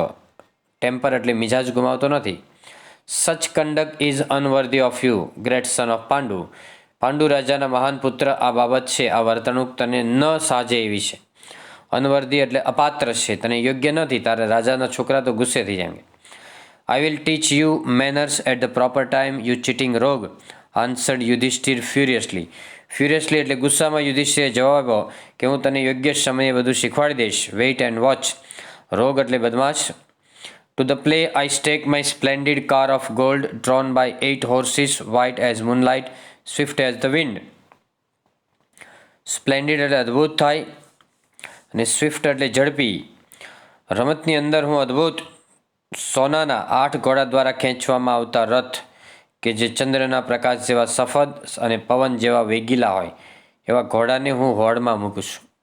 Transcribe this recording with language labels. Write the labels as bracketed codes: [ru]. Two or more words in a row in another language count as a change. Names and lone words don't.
[gu] ટેમ્પર એટલે મિજાજ ગુમાવતો નથી. [en] Such conduct is unworthy of you, great son of Pandu. [gu] પાંડુ રાજાના મહાન પુત્ર, આ બાબત છે, આ વર્તણૂક તને ન સાજે એવી છે. અનવર્ધી એટલે અપાત્ર છે, તને યોગ્ય નથી. તારા રાજાના છોકરા તો ગુસ્સે થઈ જાય. [en] I will teach you manners at the proper time, you cheating rogue, answered Yudhishthir furiously. [gu] Furiously એટલે ગુસ્સામાં યુધિષ્ઠિરે જવાબ આપ્યો કે હું તને યોગ્ય સમયે બધું શીખવાડી દઈશ. [en] wait and watch. [gu] રોગ એટલે બદમાશ. [en] To the play I stake my splendid car of gold, drawn by 8 horses, white as moonlight, swift as the wind. [gu] સ્પ્લેન્ડિડ એટલે અદ્ભુત થાય અને સ્વિફ્ટ એટલે ઝડપી. રમતની અંદર હું અદ્ભુત સોનાના 8 ઘોડા દ્વારા ખેંચવામાં આવતા રથ કે જે ચંદ્રના પ્રકાશ જેવા સફદ અને પવન જેવા વેગીલા હોય એવા ઘોડાને હું હોડમાં મૂકું છું.